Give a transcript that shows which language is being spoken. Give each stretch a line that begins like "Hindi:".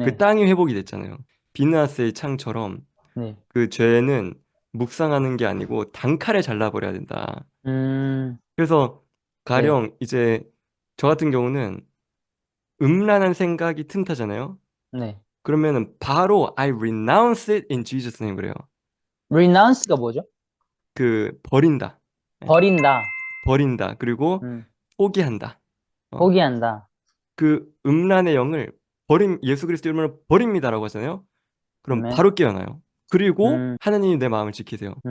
Korean: 네, 땅이 회복이 됐잖아요. 비느하스의 창처럼 네. 그 죄는 묵상하는 게 아니고 단칼에 잘라버려야 된다. 음, 그래서 네, 가령 이제 저 같은 경우는 음란한 생각이 틈타잖아요. 네. 그러면은 바로
English: I renounce it in Jesus name
Korean: 그래요. renounce가 뭐죠? 그 버린다. 예, 버린다. 버린다. 그리고 음, 포기한다. 어, 포기한다. 그 음란의 영을 예수 그리스도 이름으로 버립니다라고 하잖아요. 그럼 아멘. 바로 깨어나요. 그리고 음, 하나님이 내 마음을 지키세요.